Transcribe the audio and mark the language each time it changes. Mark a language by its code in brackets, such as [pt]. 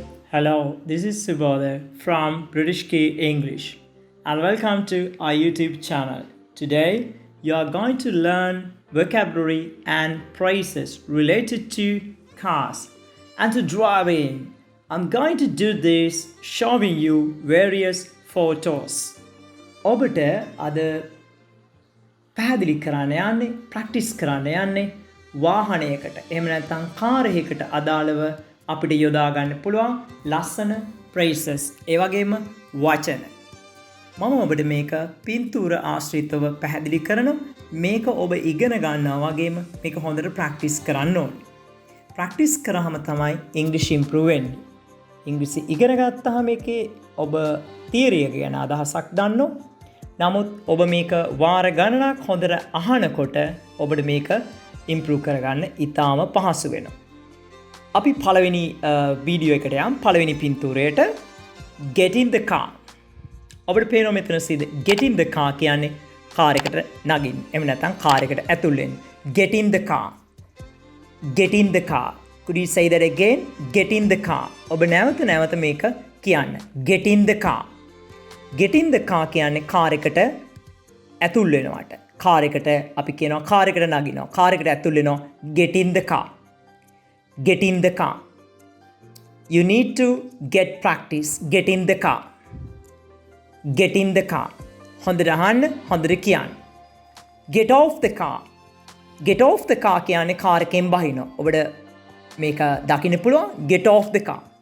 [en] Hello, this is Subodh from British Key English and welcome to our YouTube channel. Today, you are going to learn vocabulary and phrases related to cars and to driving. I'm going to do this showing you various photos. [si] ඔබට අද පැහැදිලි කරන්න යන්නේ practice කරන්න යන්නේ වාහනයකට එහෙම නැත්නම් car එකකට අදාළව අපිට යොදා ගන්න පුළුවන් ලස්සන phrases ඒ වගේම වචන මම ඔබට මේක පින්තූර ආශ්‍රිතව පැහැදිලි කරනවා මේක ඔබ ඉගෙන ගන්නවා වගේම මේක හොඳට ප්‍රැක්ටිස් කරන්න ඕනේ ප්‍රැක්ටිස් කරාම තමයි ඉංග්‍රීසි ඉම්ප්‍රූව් වෙන්නේ ඉංග්‍රීසි ඉගෙන ගත්තාම මේකේ ඔබ තියරි එක ගැන අදහසක් දන්නවා නමුත් ඔබ මේක වාර ගණනක් හොඳට අහනකොට ඔබට මේක ඉම්ප්‍රූව් කරගන්න ඉතාම පහසු වෙනවා. අපි පළවෙනි වීඩියෝ එකට යමු. පළවෙනි පින්තූරයට [en] get in the car. [si] ඔබට පේනවා මෙතන සිද [en] get in the car [si] කියන්නේ කාර් එකට නගින්න. එහෙම නැත්නම් කාර් එකට ඇතුල් වෙන්න. [en] Get in the car. Get in the car. Could you say that again? Get in the car. [si] ඔබ නැවත මේක කියන්න. [en] Get in the car. Get in the car [si] කියන්නේ කාර් එකට ඇතුල් වෙනවට. කාර් එකට අපි කියනවා කාර් එකට නගිනවා. කාර් එකට ඇතුල් වෙනවා. [en] Get in the car. Get in the car. You need to get practice. Get in the car. Get in the car. [si] හොඳට අහන්න, හොඳට කියන්න. [en] Get off the car. Get off the car [si] කියන්නේ car එකෙන් බහිනවා. ඔබට මේක දකින්න පුළුවන්. Get off the car.